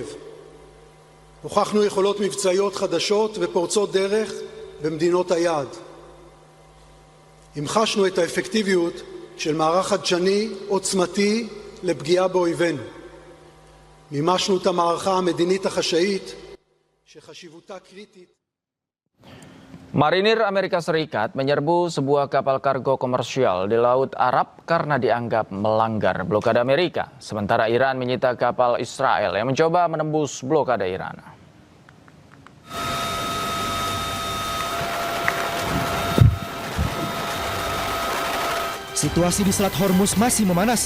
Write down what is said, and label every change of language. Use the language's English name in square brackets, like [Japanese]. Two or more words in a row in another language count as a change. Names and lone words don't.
[Hebrew] הוכחנו יכולות מבצעיות חדשות ופורצות דרך במדינות היעד. המחשנו את האפקטיביות של מערך חדשני עוצמתי לפגיעה באויבינו. מימשנו את המערכה המדינית החשאית שחשיבותה קריטית. [Indonesian] Marinir Amerika Serikat menyerbu sebuah kapal kargo komersial di Laut Arab karena dianggap melanggar blokade Amerika. Sementara Iran menyita kapal Israel yang mencoba menembus blokade Iran. Situasi di Selat Hormuz masih memanas.